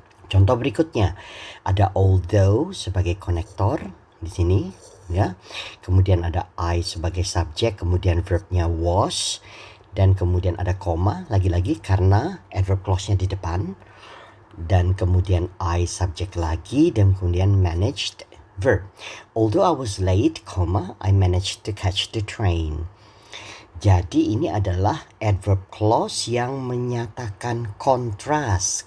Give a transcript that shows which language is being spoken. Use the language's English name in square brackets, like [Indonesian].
[Indonesian] Contoh berikutnya ada although sebagai konektor di sini ya. Kemudian ada I sebagai subjek, kemudian verbnya was, dan kemudian ada koma lagi-lagi karena adverb clause-nya di depan, dan kemudian I subjek lagi, dan kemudian managed verb. [English] Although I was late, I managed to catch the train. [Indonesian] Jadi ini adalah adverb clause yang menyatakan kontras.